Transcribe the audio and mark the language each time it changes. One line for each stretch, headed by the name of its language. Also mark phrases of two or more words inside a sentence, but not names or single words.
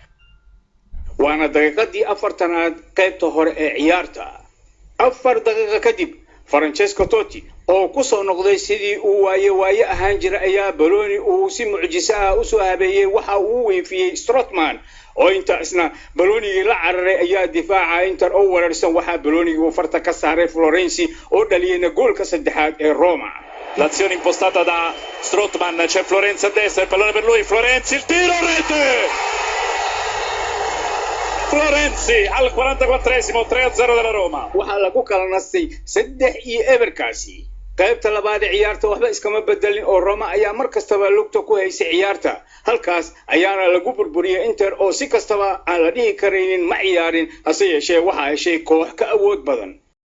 Somali: waana daqiiqadii 40aad qaybta hore ee ciyaarta 4 daqiiqo kadib Francesco Totti oo ku soo noqday sidii uu waaye ahaan jiray ayaa Bologna uu si mucjiso ah u soo habeeyay waxa uu weefiyay Strootman oo inta isna Bologna la cararay ayaa difaaca Inter oo weerarsan waxa Bologna uu farta ka saaray Florenzi oo dhaliyay goolka saddexaad ee Roma.
Italian: L'azione impostata da Strootman, c'è Florenzi a destra, il pallone per lui, Florenzi, il tiro, rete! Florenzi al 44esimo, 3-0 della Roma.
Somali: Waxa lagu kala nastay 3-0 kaasi. qaybta labaad ciyaarta waxba iskama bedelin oo Roma ayaa mar kastaba lugta ku haysay ciyaarta halkaas ayaana lagu burburiyay Inter oo si kastaba aan la dhihi kareynin ma ciyaarin hase yeeshee waxa ay shay koox ka awood badan